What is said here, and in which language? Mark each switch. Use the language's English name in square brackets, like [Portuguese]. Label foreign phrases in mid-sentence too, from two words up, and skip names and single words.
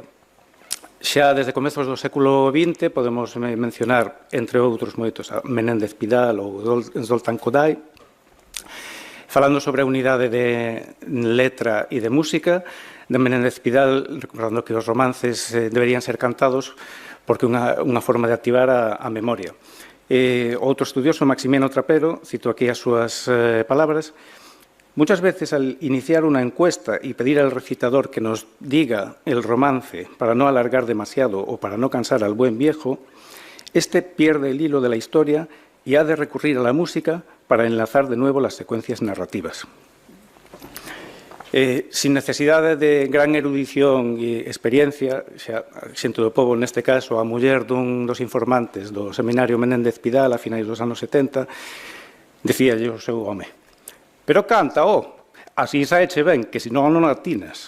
[Galician] Xa desde comezos do século XX podemos mencionar, entre outros moitos, a Menéndez Pidal ou Zoltán Kodály, falando sobre a unidade de letra e de música. De Menéndez Pidal, recordando que os romances deberían ser cantados porque unha forma de activar a memoria. Outro estudioso, Maximiano Trapero, cito aquí as súas palabras: [Spanish] muchas veces al iniciar una encuesta y pedir al recitador que nos diga el romance para no alargar demasiado o para no cansar al buen viejo, este pierde el hilo de la historia y ha de recurrir a la música para enlazar de nuevo las secuencias narrativas. [Galician] Sin necesidade de gran erudición e experiencia, xa xente do pobo, neste caso, a muller dun dos informantes do seminario Menéndez Pidal a finais dos anos 70, dicíalle o seu home: pero canta, así saeche ben, que senón non atinas.